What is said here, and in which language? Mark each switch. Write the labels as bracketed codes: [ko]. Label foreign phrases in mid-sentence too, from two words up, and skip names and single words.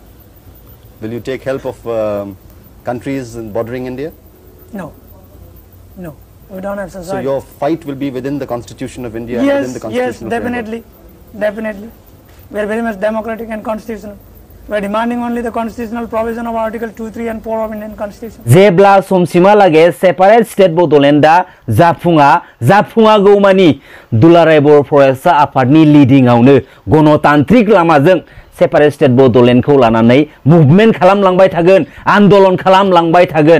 [en] Will you take help of countries bordering India? No. No. We don't have society. So your fight will be within the Constitution of India yes, and within the Constitution of definitely. India? Definitely. We are very much democratic and constitutional. We are demanding only the constitutional provision of Article 2, 3 and 4 of Indian Constitution. [brx] जेब्ला समसिमा लागे [en] separate state [brx] बड'लेण्डआ जाफुङागौमानि दुलाराय बर' फरायसा आफादनि लिडिंआवनो गणतान्त्रिक लामाजों [en] separate state [brx] बड'लेण्डखौ लानानै मुभमेन्ट खालामलांबाय थागोन, आन्दोलन खालामलांबाय थागोन।